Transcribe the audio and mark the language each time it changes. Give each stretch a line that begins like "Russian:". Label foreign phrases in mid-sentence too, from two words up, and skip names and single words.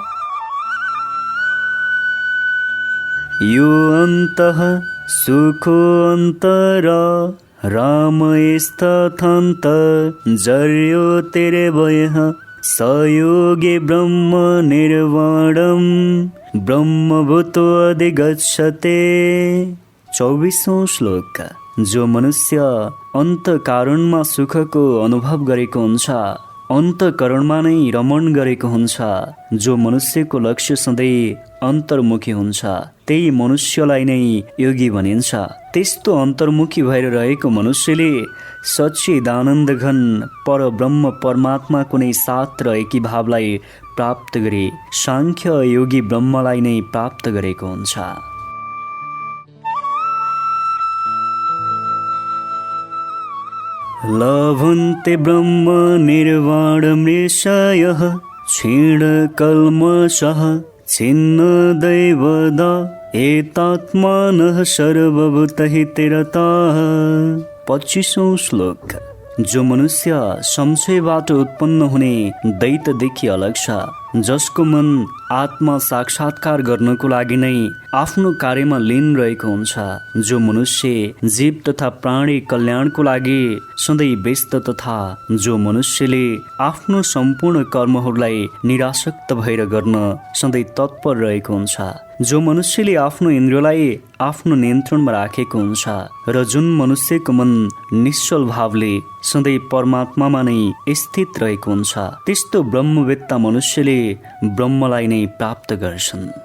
Sanskrit: यो अन्तः सुखो अन्तरा रामस्तथान्त जर्योतिरेवयः स योगे ब्रह्म निर्वाणं ब्रह्मभूतो अधिगच्छते।
Nepali: 24औं श्लोक। जो मनुष्य अन्तःकरणमा सुखको अनुभव गरेको हुन्छ, अन्तःकरणमा नै रमण गरेको हुन्छ, जो मनुष्यको लक्ष्य सधैँ अन्तर्मुखी हुन्छ, त्यही मनुष्यलाई नै योगी भनिन्छ। त्यस्तो अन्तर्मुखी भएर रहेको मनुष्यले सच्चिदानन्द घन परब्रह्म परमात्मा कुनै साथ र एकीभावलाई प्राप्त गरी साङ्ख्य योगी ब्रह्मलाई नै प्राप्त गरेको हुन्छ।
Sanskrit: लभन्ते ब्रह्म निर्वाणमृषयः क्षीणकल्मषः छिन्न दैवदा एतात्मानः सर्वभूतहिते रताः।
Nepali: 25औं श्लोक। जो मनुष्य संशयबाट उत्पन्न हुने दैत्यदेखि अलग छ, जसको मन आत्मा साक्षात्कार गर्नको लागि नै आफ्नो कार्यमा लीन रहेको हुन्छ, जो मनुष्य जीव तथा प्राणी कल्याणको लागि सधैँ व्यस्त तथा जो मनुष्यले आफ्नो सम्पूर्ण कर्महरूलाई निरासक्त भएर गर्न सधैँ तत्पर रहेको हुन्छ, जो मनुष्यले आफ्नो इन्द्रियलाई आफ्नो नियन्त्रणमा राखेको हुन्छ र जुन मनुष्यको मन निश्चल भावले सधैँ परमात्मामा नै स्थित रहेको हुन्छ, त्यस्तो ब्रह्मवेत्ता मनुष्यले ब्रह्मलाई नै प्राप्त गर्छन्।